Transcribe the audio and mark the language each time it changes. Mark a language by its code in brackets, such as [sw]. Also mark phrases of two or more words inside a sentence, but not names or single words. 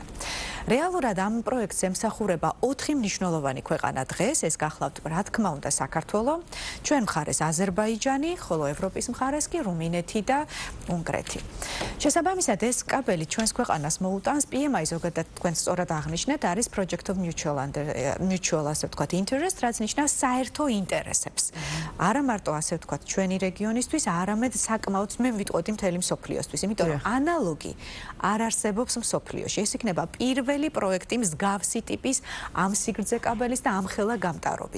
[ka] რეალურად ამ პროექტს ემსახურება 4 მნიშვნელოვანი ქვეყანა დღეს, ეს გახლავთ, რა თქმა უნდა, საქართველო, ჩვენ მხარეს აზერბაიჯანი, ხოლო ევროპის მხარეს კი რუმინეთი და უნგრეთი. შესაბამისად, ეს კაბელი ჩვენს ქვეყანას მოუტანს PMI ზოგადად თქვენ სწორად აღნიშნეთ, არის [en] project of mutual [ka] ასე ვთქვათ interest, რაც ნიშნავს საერთო ინტერესებს. არა მარტო ასე ვთქვათ ჩვენი რეგიონისთვის, არამედ საკმაოდ მე ვიტყოდი მთელი მსოფლიოსთვის, იმიტომ რომ ანალოგი არ არსებობს მსოფლიოში. ეს იქნება პირველი პროექტი მსგავსი ტიპის ამ სიგრძე კაბელის და ამ ხელა გამტარობის.